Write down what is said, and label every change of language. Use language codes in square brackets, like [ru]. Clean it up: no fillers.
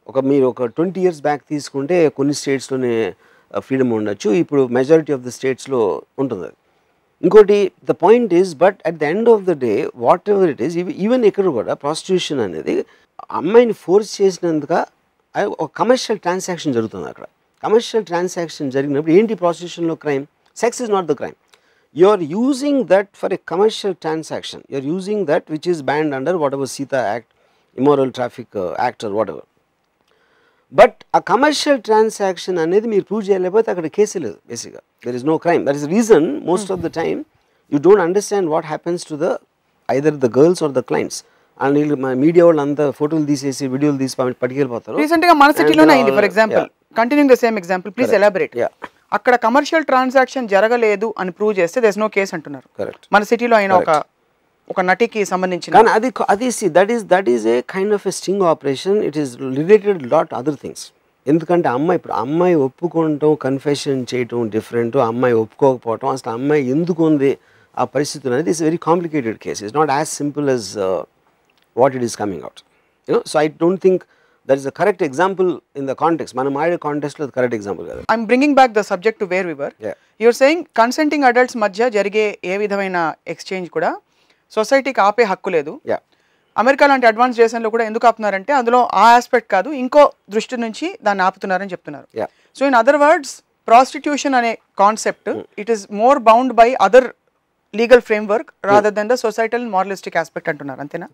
[te] మీరు ఒక 20 years back తీసుకుంటే కొన్ని స్టేట్స్లోనే ఫ్రీడమ్ ఉండొచ్చు, ఇప్పుడు మెజారిటీ ఆఫ్ ద స్టేట్స్లో ఉంటుంది అది. [en] ఇంకోటి the point is, but at the end of the day whatever it is, even [te] ఇక్కడ కూడా ప్రాస్టిట్యూషన్ అనేది అమ్మాయిని ఫోర్స్ చేసినందుక ఒక కమర్షియల్ ట్రాన్సాక్షన్ జరుగుతుంది. అక్కడ కమర్షియల్ ట్రాన్సాక్షన్ జరిగినప్పుడు ఏంటి ప్రాస్టిట్యూషన్లో crime? [en] Sex is not the crime. You are using that for a commercial transaction. You are using that which is banned under whatever Sita Act, Immoral Traffic Act or whatever. But a commercial transaction [te] అనేది మీరు prove చేయలేకపోతే అక్కడ case లేదు. [en] బేసిక్గా there is no crime. That is the reason most of the time you don't understand what happens to either the girls or the clients. [te] And వీళ్ళు media వాళ్ళు అంతా ఫోటోలు తీసేసి వీడియోలు తీసి పట్టుకెళ్ళిపోతారు. రీసెంట్గా మన సిటీలోనే అయింది. [en] For example, continuing the same example, please elaborate. [te] అక్కడ కమర్షియల్ ట్రాన్సాక్షన్ జరగలేదు అని ప్రూవ్ చేస్తే [en] there is no case [te] అంటున్నారు. మన సిటీలో అయిన ఒక నటికి సంబంధించిన, కానీ అది [en] That is a kind of a sting operation. It is related lot other things. [te] ఎందుకంటే అమ్మాయి ఒప్పుకోవటం, కన్ఫెషన్ చేయటం డిఫరెంట్, అమ్మాయి ఒప్పుకోకపోవటం, అసలు అమ్మాయి ఎందుకు ఉంది ఆ పరిస్థితులు అనేది [en] It's very complicated case. It's not as simple as what it is coming out. So I don't think that is the correct example in the context. [te] Manam aade context lo correct example kada. [en] I'm bringing back the subject to where we were. You're saying [te] consenting adults madhya jarige ఏ విధమైన exchange కూడా సొసైటీకి ఆపే హక్కు లేదు. America లాంటి advance దేశంలో కూడా ఎందుకు ఆపుతున్నారంటే అందులో ఆ ఆస్పెక్ట్ కాదు, ఇంకో దృష్టి నుంచి దాన్ని ఆపుతున్నారని చెప్తున్నారు. [en] so in other words, prostitution అనే concept it is more bound by other legal framework rather than the societal moralistic aspect [te] అంటున్నారు, అంతేనా?